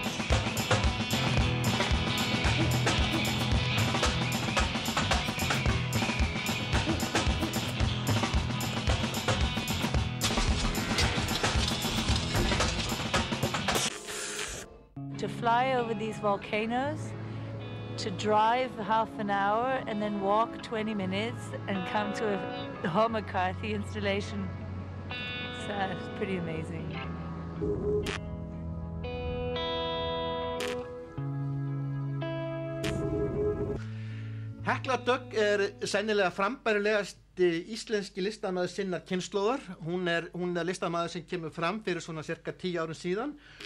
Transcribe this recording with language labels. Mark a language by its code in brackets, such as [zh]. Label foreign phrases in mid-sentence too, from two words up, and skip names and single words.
[en] To fly over these volcanoes, to drive half an hour and then walk 20 minutes and come to a Paul McCarthy installation. So it's pretty amazing. [is] Hekla Dögg sennilega frambærilegasti íslenski listamaður sinnar kynslóðar. Hún er listamaður sem kemur fram fyrir svona cirka 10 árum síðan.